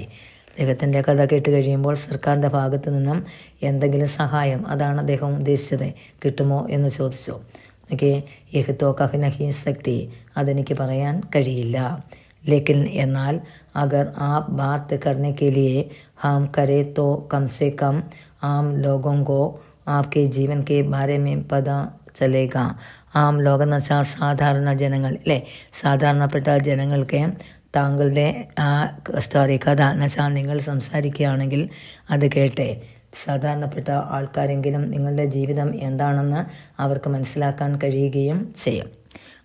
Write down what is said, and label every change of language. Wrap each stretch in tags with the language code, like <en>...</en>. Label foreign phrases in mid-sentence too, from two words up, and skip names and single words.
<ml>അദ്ദേഹത്തിൻ്റെ കഥ കേട്ട് കഴിയുമ്പോൾ സർക്കാരിൻ്റെ ഭാഗത്തു നിന്നും എന്തെങ്കിലും സഹായം, അതാണ് അദ്ദേഹം ഉദ്ദേശിച്ചത്, കിട്ടുമോ എന്ന് ചോദിച്ചു.</ml> <hi>यह तो कह नहीं सकती,</hi> <ml>അതെനിക്ക് പറയാൻ കഴിയില്ല.</ml> <hi>ലേക്കിൻ എന്നാൽ अगर आप बात करने के लिए हम करें तो कम से कम आम लोगों को आपके जीवन के बारे में पता चलेगा.</hi> <ml>ആം ലോകം എന്ന് വെച്ചാൽ സാധാരണ ജനങ്ങൾ, അല്ലേ? സാധാരണപ്പെട്ട ജനങ്ങൾക്ക് താങ്കളുടെ കഥ എന്ന് വെച്ചാൽ നിങ്ങൾ സംസാരിക്കുകയാണെങ്കിൽ അത് കേട്ടെ സാധാരണപ്പെട്ട ആൾക്കാരെങ്കിലും നിങ്ങളുടെ ജീവിതം എന്താണെന്ന് അവർക്ക് മനസ്സിലാക്കാൻ കഴിയുകയും ചെയ്യും.</ml>